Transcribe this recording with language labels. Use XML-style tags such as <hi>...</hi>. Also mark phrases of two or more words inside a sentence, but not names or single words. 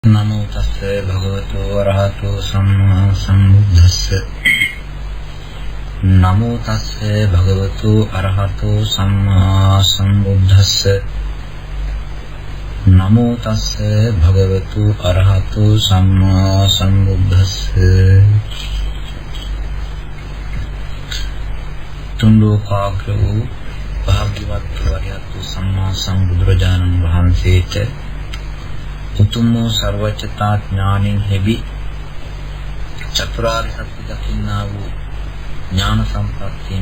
<pi>නමෝ තස්සේ භගවතු වරහතෝ සම්මා සම්බුද්දස්ස නමෝ තස්සේ භගවතු අරහතෝ සම්මා සම්බුද්දස්ස නමෝ තස්සේ භගවතු අරහතෝ සම්මා සම්බුද්දස්ස</pi> <si>තුන්ලෝකාග්‍ර වූ භාග්‍යවත් වරහතෝ සම්මා සම්බුදුරජාණන් වහන්සේට උතුම් සර්වචතා ඥානෙන් ලැබි චතුරාර්ය සත්‍ය දකින්නා වූ ඥාන සම්ප්‍රාප්තියෙන්</si>